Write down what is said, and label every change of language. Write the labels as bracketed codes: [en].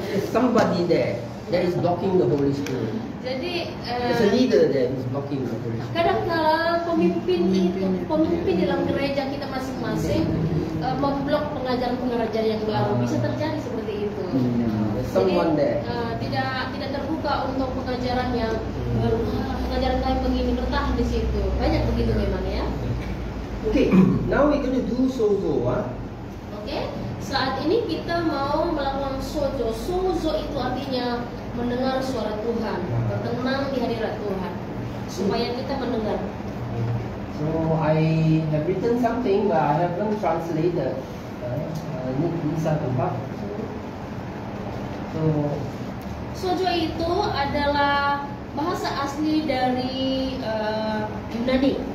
[en] Somebody there that is blocking the Holy Spirit. [id] Jadi [en] There's a leader there who's blocking the Holy Spirit. [id] kadang-kala pemimpin dalam gereja kita masing-masing memblok pengajaran-pengajaran yang baru, bisa terjadi seperti itu. [en] Someone [id] Jadi [en] there. [id] tidak terbuka untuk pengajaran yang baru, pengajaran kayak begini bertahan di situ. Banyak begitu memang ya. [en] Okay, now we're going to do sozo. [id] Oke, saat ini kita mau melakukan sozo. Sozo itu artinya mendengar suara Tuhan, bertenang di hadirat Tuhan, supaya kita mendengar. [en] So I have written something, but I haven't translated. Need Lisa to help. So [id] Sozo itu adalah bahasa asli dari Yunani.